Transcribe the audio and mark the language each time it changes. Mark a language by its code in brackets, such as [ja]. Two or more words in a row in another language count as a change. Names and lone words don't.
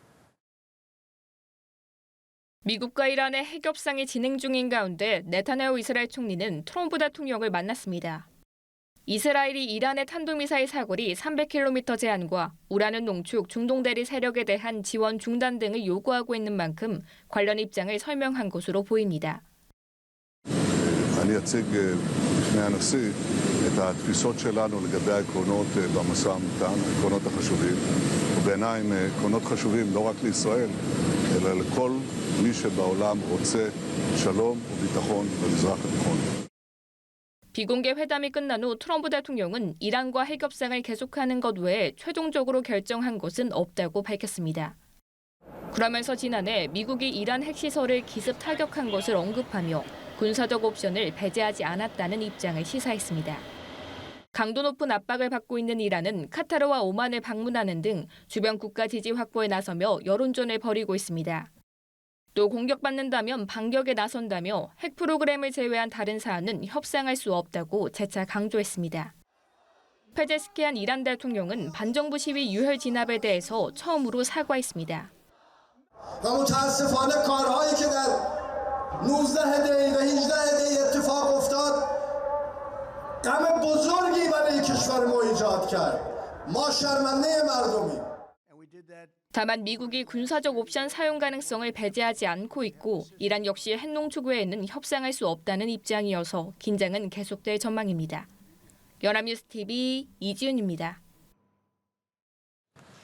[ko] 미국과 이란의 핵 협상이 진행 중인 가운데 네타냐후 이스라엘 총리는 트럼프 대통령을 만났습니다. 이스라엘이 이란의 탄도미사일 사거리 300km 제한과 우라늄 농축 중동 대리 세력에 대한 지원 중단 등을 요구하고 있는 만큼 관련 입장을 설명한 것으로 보입니다. [he] אני אציג בפני הנשיא את התפיסות שלנו לגבי העקרונות במשא ומתן, העקרונות החשובים, ובעיניי הם עקרונות חשובים לא רק לישראל, אלא לכל מי שבעולם רוצה שלום וביטחון במזרח התיכון. [ko] 비공개 회담이 끝난 후 트럼프 대통령은 이란과 핵 협상을 계속하는 것 외에 최종적으로 결정한 것은 없다고 밝혔습니다. 그러면서 지난해 미국이 이란 핵시설을 기습 타격한 것을 언급하며 군사적 옵션을 배제하지 않았다는 입장을 시사했습니다. 강도 높은 압박을 받고 있는 이란은 카타르와 오만을 방문하는 등 주변 국가 지지 확보에 나서며 여론전을 벌이고 있습니다. 또 공격받는다면 반격에 나선다며 핵 프로그램을 제외한 다른 사안은 협상할 수 없다고 재차 강조했습니다. 페제스키안 이란 대통령은 반정부 시위 유혈 진압에 대해서 처음으로 사과했습니다. [fa] متاسفانه کارهایی که در 19 دی و 18 دی اتفاق افتاد غم بزرگی برای کشور ما ایجاد کرد. ما شرمنده مردمیم. [ko] 다만 미국이 군사적 옵션 사용 가능성을 배제하지 않고 있고 이란 역시 핵농축 외에는 협상할 수 없다는 입장이어서 긴장은 계속될 전망입니다. 연합뉴스TV 이지윤입니다.